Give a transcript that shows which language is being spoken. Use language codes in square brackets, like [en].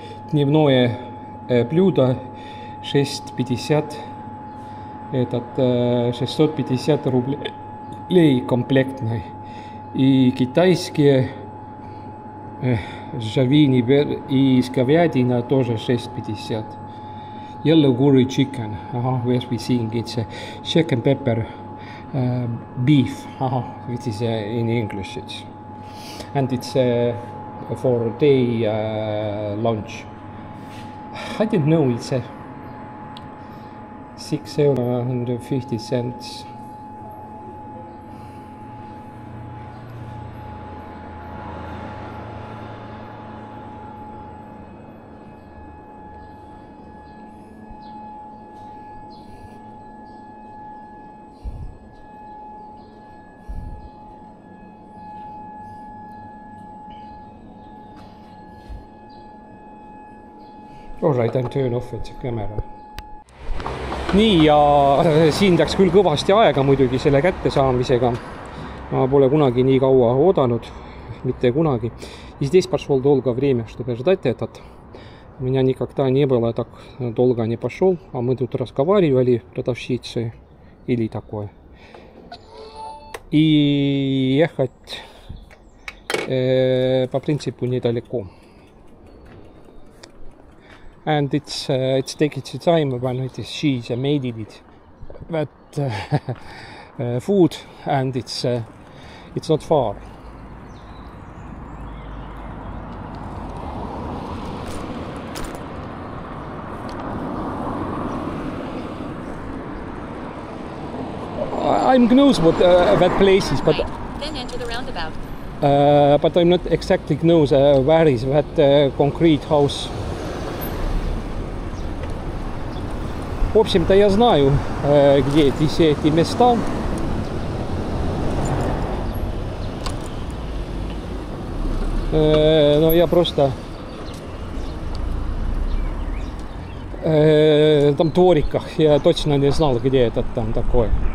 [ru] Дневное блюдо 650, 650 рублей комплектный. И китайские жавини и с говядина тоже 650. [en] Yellow curry chicken, where we seeing it's chicken pepper beef, which is in English it's. And it's for day lunch. I didn't know it's €6.50. Alright, I'm turn off the camera. [et] Nii, ja siin läks küll kõvasti aega muidugi selle kättesaamisega. Ma pole kunagi nii kaua oodanud, mitte kunagi. [ru] И здесь пошел долгое время, чтобы ждать этот. У меня никогда не было так долго не пошел, а мы тут разговаривали, продавщицы или такое. И ехать по принципу недалеко. [en] And it's taking the time when she's made it that food, and it's not far. I'm knows what that place is, but then enter the roundabout. But I'm not exactly knows where is that concrete house. [ru] В общем-то, я знаю, где все эти места. Но я просто там двориках, я точно не знал, где это там такое.